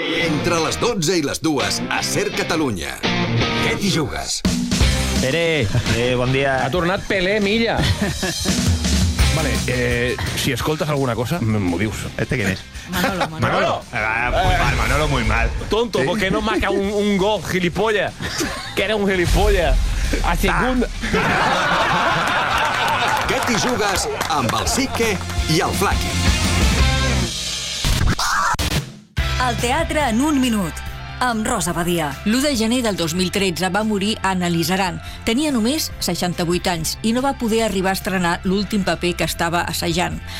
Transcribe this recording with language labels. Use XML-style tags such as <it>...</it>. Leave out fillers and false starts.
<ca>Entre les 12 i les 2, a SER Catalunya. Què t'hi jugues? Pere, bon dia. Ha tornat Pelé Milla. Vale, si escoltes alguna cosa, m'ho dius.</ca> <es>Este quién es? Manolo. Manolo, muy mal. Tonto, ¿por qué no marca un gol, gilipollas? Que eres un gilipollas. A segunda.</es> <ca>Que t'hi jugues amb el Sique i el Flaqui. El teatre en un minut. Amb Rosa Badia. L'1 de gener del 2013 va morir Anna Lizaran. Tenia només 68 anys i no va poder arribar a estrenar l'últim paper que estava assajant.</ca>